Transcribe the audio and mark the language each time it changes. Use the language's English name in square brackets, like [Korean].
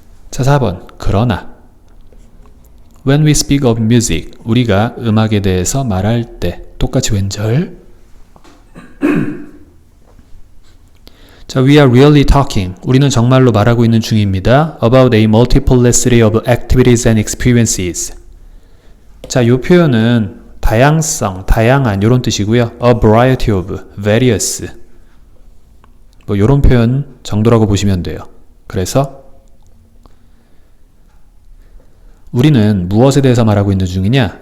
[Korean] 자, 4번. 그러나 [English] When we speak of music, [Korean] 우리가 음악에 대해서 말할 때 똑같이 왼절. [English] 자, we are really talking. [Korean] 우리는 정말로 말하고 있는 중입니다. [English] About a multiplicity of activities and experiences. [Korean] 자, 이 표현은 다양성, 다양한 이런 뜻이고요. [English] A variety of, various. [Korean] 뭐 이런 표현 정도라고 보시면 돼요. 그래서 우리는 무엇에 대해서 말하고 있는 중이냐?